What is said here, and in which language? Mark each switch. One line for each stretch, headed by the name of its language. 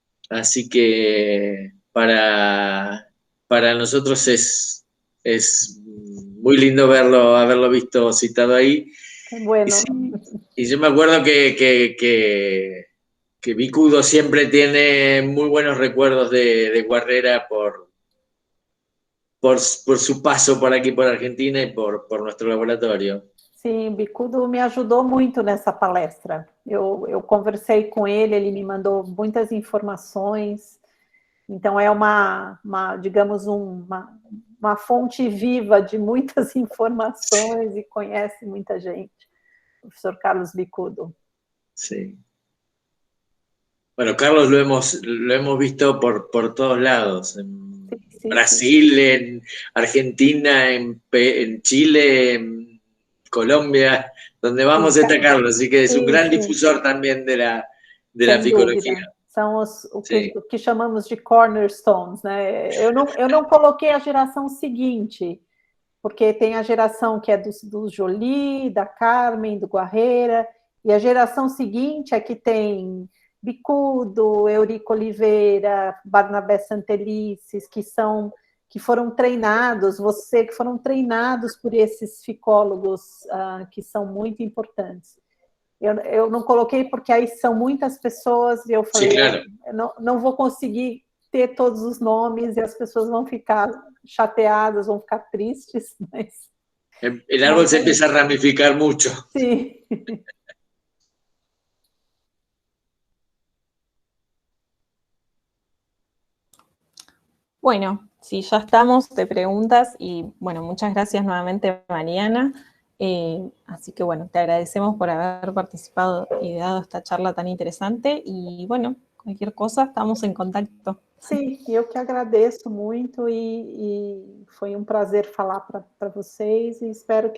Spanish: Así que para nosotros es muy lindo haberlo visto citado ahí. Bueno. Y yo me acuerdo que Vicudo siempre tiene muy buenos recuerdos de Guerrera por su paso por aqui, por Argentina,
Portuguese: e por nosso laboratório. Sim, Bicudo me ajudou muito nessa palestra. Eu conversei com ele me mandou muitas informações. Então, é digamos, uma fonte viva de muitas informações e conhece muita gente. O professor Carlos Bicudo.
Spanish: Sí. Bueno, Carlos lo hemos visto por todos lados. Sí, Brasil, sí. En Argentina, en Chile, en Colombia, donde vamos está Carlos, así que es un gran difusor también de la ficología.
Portuguese: São o que chamamos de cornerstones, né? Eu não coloquei a geração seguinte, porque tem a geração que é do Joly, da Carmen, do Guerrera, e a geração seguinte é que tem Bicudo, Eurico Oliveira, Barnabé Santelices, que que foram treinados, você que foram treinados por esses ficólogos que são muito importantes. Eu não coloquei porque aí são muitas pessoas e eu falei,
Spanish: sí, claro.
Portuguese: não vou conseguir ter todos os nomes e as pessoas vão ficar chateadas, vão ficar tristes, mas...
Spanish: El árbol se empieza a ramificar mucho. Sí. Bueno, si ya estamos de preguntas y bueno, muchas gracias nuevamente, Mariana. Así que bueno, te agradecemos por haber participado y dado esta charla tan interesante y bueno, cualquier cosa, estamos en contacto.
Portuguese: Sim, eu que agradeço muito e foi um prazer falar para vocês e espero que a gente